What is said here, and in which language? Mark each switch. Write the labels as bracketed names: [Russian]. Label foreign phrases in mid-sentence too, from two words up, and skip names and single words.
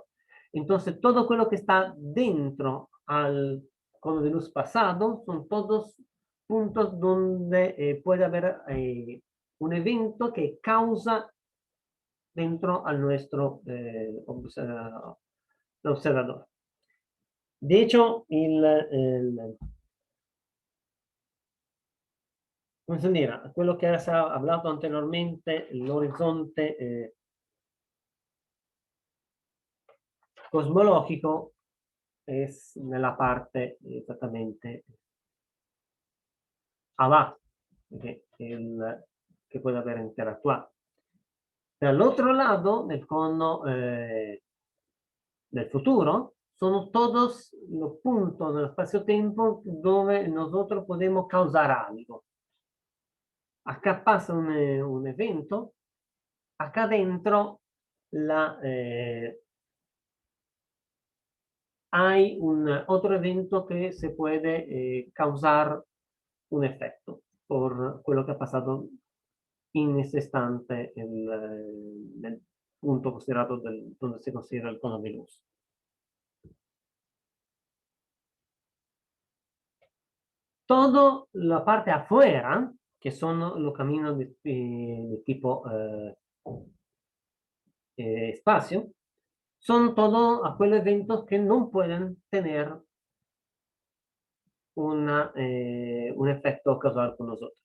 [Spanish] Entonces, todo lo que está dentro al cono de luz pasado son todos puntos donde puede haber un evento que causa dentro al nuestro observador. De hecho, [Italian] come si dirà, quello che ha parlato anteriormente, l'orizzonte cosmologico es nella parte esattamente [Spanish] abajo, que puede haber interactuado. Al otro lado del cono del futuro, son todos los puntos del espacio-tiempo donde nosotros podemos causar algo. Acá pasa un evento, acá dentro hay un otro evento que se puede causar un efecto por [Italian] quello che ha passato in [Spanish] ese [Italian] istante nel punto considerato [Spanish] donde se considera el cono de luz. Toda la parte afuera, que son los caminos de tipo espacio, son todos aquellos eventos que no pueden tener un efecto causal con nosotros.